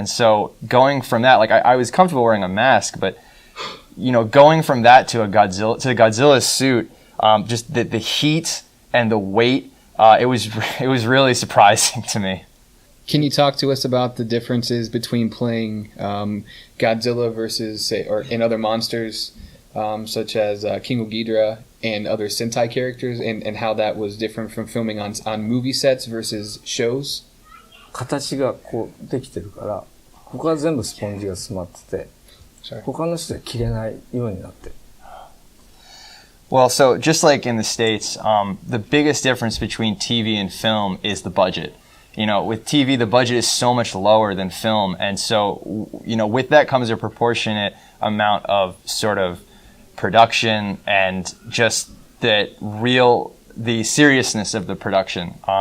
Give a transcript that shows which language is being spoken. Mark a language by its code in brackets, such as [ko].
[en] And so going from that, like I was comfortable wearing a mask, but going from that to the Godzilla suit, just the heat and the weight, it was really surprising to me. Can you talk to us about the differences between playing Godzilla versus, say, or in other monsters such as King Ghidorah and other sentai characters, and how that was different from filming on movie sets versus shows? [ja] 形がこうできてるから、ここは全部スポンジが詰まってて、他の人は着れないようになってる。 [en] Well, so just like in the States, the biggest difference between TV and film is the budget. With TV, the budget is so much lower than film. And so, with that comes a proportionate amount of sort of production and just the seriousness of the production.